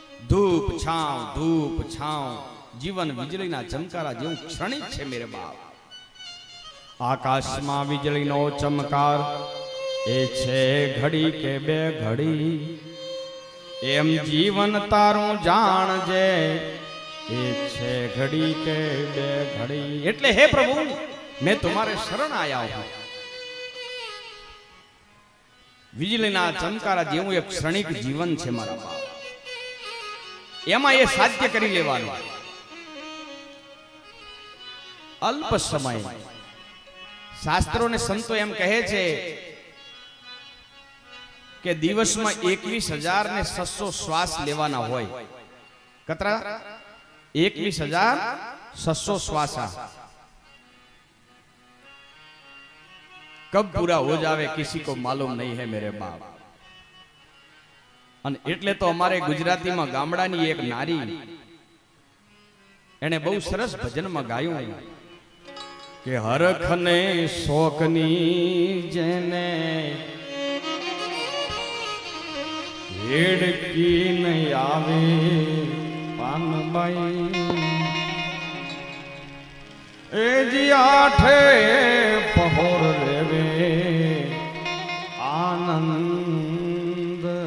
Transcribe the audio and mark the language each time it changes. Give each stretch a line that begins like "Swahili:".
Gujarati: ધૂપ છાંવ જીવન વીજળીના ચમકારા જેવું ક્ષણિક છે મેરે બાપ. આકાશમાં વીજળીનો ચમકાર એ છે ઘડી કે બે ઘડી, એમ જીવન તારું જાણજે એ છે ઘડી કે બે ઘડી. એટલે હે પ્રભુ
Hindi: मैं तुम्हारे शरण आया हूं.
Gujarati: વીજળીના ચમકારા જેવું એક ક્ષણિક જીવન છે મારા બાપ, એમાં એ સાધ્ય કરી લેવાનું. અલ્પ સમય શાસ્ત્રો ને સંતો એમ કહે છે કે દિવસમાં 21,600 શ્વાસ લેવાના હોય. કતરા? 21,600 શ્વાસા.
Hindi: कब पूरा हो जावे किसी को मालूम नहीं है मेरे बाप.
Gujarati: અને એટલે તો અમારે ગુજરાતીમાં ગામડાની એક નારી એને બહુ સરસ ભજનમાં ગાયું કે હરખને શોકની જેને હેડકી નહીં આવે પાનબાઈ, એ જી આઠે પહોર રેવે આનંદ.